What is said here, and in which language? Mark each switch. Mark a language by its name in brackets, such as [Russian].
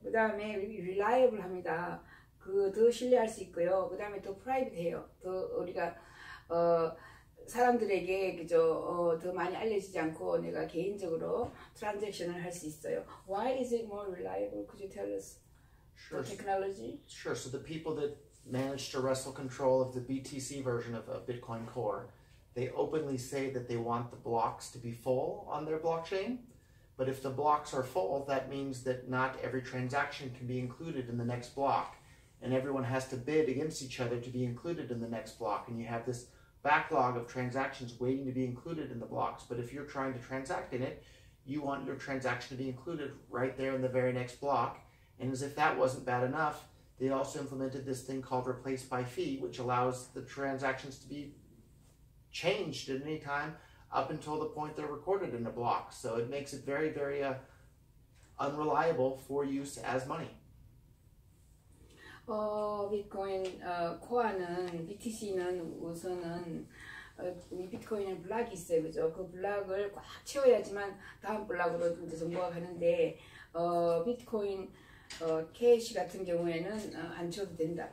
[Korean] 그 다음에 reliable 합니다. 더 신뢰할 수 있고요. 그 다음에 더 private해요. 더 우리가 사람들에게 그저 더 많이 알려지지 않고 내가 개인적으로 트랜잭션을 할 수 있어요. [English] Why is it more reliable? Could you tell us Sure. the technology? Sure. So the people that managed to wrestle control of the BTC version of Bitcoin Core, they openly say that they want the blocks to be full on their blockchain. But if the blocks are full, that means that not every transaction can be included in the next block. And everyone has to bid against each other to be included in the next block. And you have this backlog of transactions waiting to be included in the blocks. But if you're trying to transact in it, you want your transaction to be included right there in the very next block. And as if that wasn't bad enough, they also implemented this thing called replace by fee, which allows the transactions to be changed at any time up until the point they're recorded in the block. So it makes it very, very unreliable for use as money. [Korean] 비트코인 코어는 BTC는 우선은 이 비트코인은 블락이 있어요, 그죠? 그 블락을 꽉 채워야지만 다음 블락으로 이제 정보가 가는데 비트코인 캐시 같은 경우에는 안 채워도 된다.